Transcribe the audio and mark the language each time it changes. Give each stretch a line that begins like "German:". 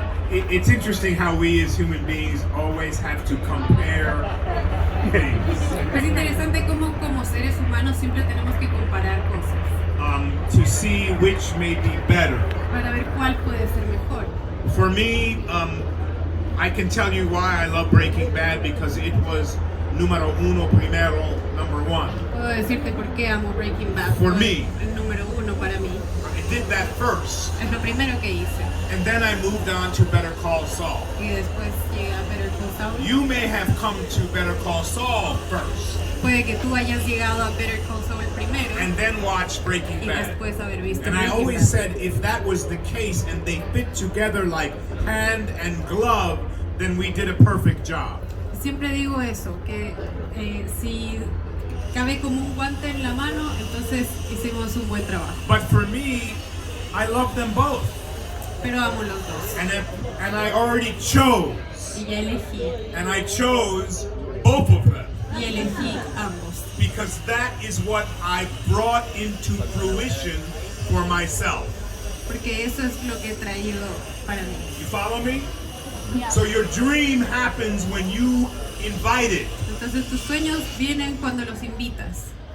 English: it's interesting how we as human beings always have to compare things.
Spanish: Es interesante cómo como seres humanos siempre tenemos que comparar cosas
English: To see which may be better.
Spanish: para ver cuál puede ser mejor.
English: For me, I can tell you why I love Breaking Bad, because it was number one.
Spanish: Puedo decirte por qué amo Breaking Bad.
English: For
Spanish: Fue
English: me.
Spanish: el número uno para mí.
English: I did that first,
Spanish: Es lo primero que hice.
English: and then I moved on to Better Call Saul.
Spanish: Y después llegué a Better Call Saul.
English: You may have come to Better Call Saul first,
Spanish: Puede que tú hayas llegado a Better Call Saul primero
English: and then watch Breaking
Spanish: y
English: Bad.
Spanish: después haber visto
English: And I Breaking always Bad. said if that was the case and they fit together like hand and glove, then we did a perfect job.
Spanish: Siempre digo eso, que si cabe como un guante en la mano, entonces hicimos un buen trabajo.
English: But for me, I love them both.
Spanish: Pero amo los dos.
English: And I already chose.
Spanish: Y ya elegí.
English: And I chose both of them.
Spanish: Y elegí ambos.
English: Because that is what I brought into fruition for myself.
Spanish: Porque eso es lo que he traído para mí.
English: You follow me? So your dream happens when you invite it.
Spanish: Entonces tus sueños vienen cuando los invitas.